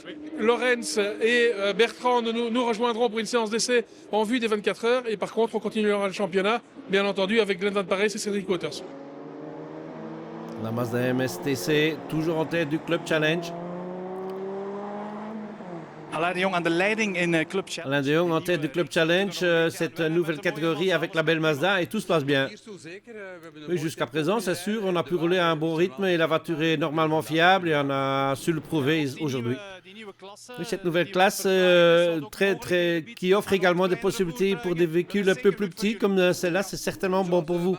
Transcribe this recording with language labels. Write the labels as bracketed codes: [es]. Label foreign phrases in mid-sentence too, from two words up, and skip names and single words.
[fr] Lorenz et Bertrand nous rejoindront pour une séance d'essai en vue des 24 heures. Et par contre, on continuera le championnat, bien entendu, avec Glenn Van Parijs et Cédric Waters. La Mazda MSTC, toujours en tête du Club Challenge. [nl] Alain de Jong aan de leiding in Club Challenge. [fr] Alain de Jong en tête du Club Challenge, cette nouvelle catégorie avec la belle Mazda et tout se passe bien. Oui, jusqu'à présent, c'est sûr, on a pu rouler à un bon rythme et la voiture est normalement fiable et on a su le prouver aujourd'hui. Oui, cette nouvelle classe qui offre également des possibilités pour des véhicules un peu plus petits comme celle-là, c'est certainement bon pour vous.